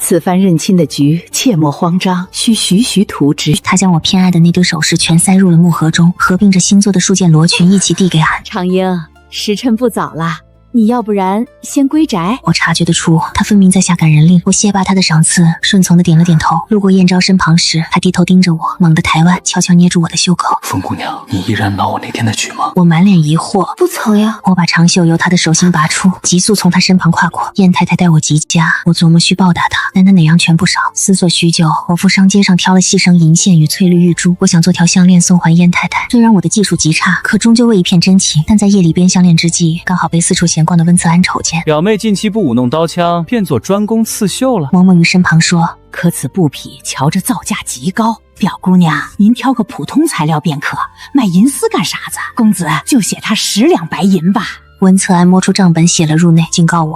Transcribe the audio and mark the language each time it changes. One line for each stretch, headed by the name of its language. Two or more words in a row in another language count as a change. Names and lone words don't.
Chinese: 此番認親的局，切莫慌張，需徐徐圖之。” 她將我偏愛的那堆首飾全塞入了木盒中，合併着新做的數件羅裙一起遞給俺。長英，時辰不早了，你要不然先歸宅。我察覺得出，他分明在下感人令。我謝罷他的賞賜，順從的點了點頭。路過燕昭身旁時，他低頭盯着我，猛地抬腕，悄悄捏住我的袖口。馮姑娘，你依然惱我那天的舉嗎？我滿臉疑惑。不曾呀。我把長袖由他的手心拔出，急速從他身旁跨過。燕太太待我極佳，我琢磨需報答他，但他哪樣全不少。思索許久，我赴商街上挑了細繩銀線與翠綠玉珠，我想做條項鏈送還燕太太。雖然我的技術極差，可終究為一片真情。但在夜裡編項鏈之際，剛好被四處閒逛的溫策安瞅見。表妹近期不舞弄刀槍，變作專攻刺繡了。嬷嬷於身旁說：“ 可此布匹瞧着造價極高，表姑娘您挑個普通材料便可，賣銀絲幹啥子？公子就寫他10两白银吧。” 溫策安摸出賬本寫了入內，警告我：“